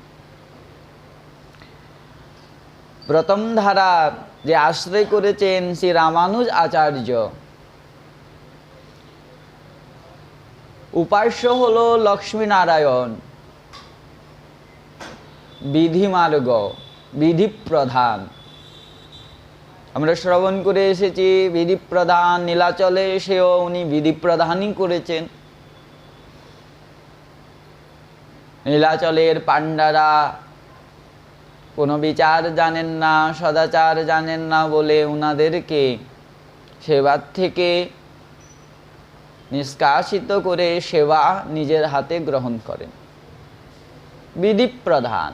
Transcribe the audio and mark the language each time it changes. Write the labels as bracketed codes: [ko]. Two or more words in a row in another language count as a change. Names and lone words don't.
[bn] প্রথম ধারা যে আশ্রয় করেছেন শ্রী রামানুজ আচার্য উপাস্য হলো লক্ষ্মী নারায়ণ বিধি মার্গ বিধি প্রধান আমরা শ্রবণ করে এসেছি বিধি প্রধান নীলাচলে এসেও উনি বিধি প্রধানই করেছেন। নীলাচলের পাণ্ডারা কোনো বিচার জানেন না সদাচার জানেন না বলে উনাদেরকে সেবার থেকে নিষ্কাশিত করে সেবা নিজের হাতে গ্রহণ করেন বিধি প্রধান।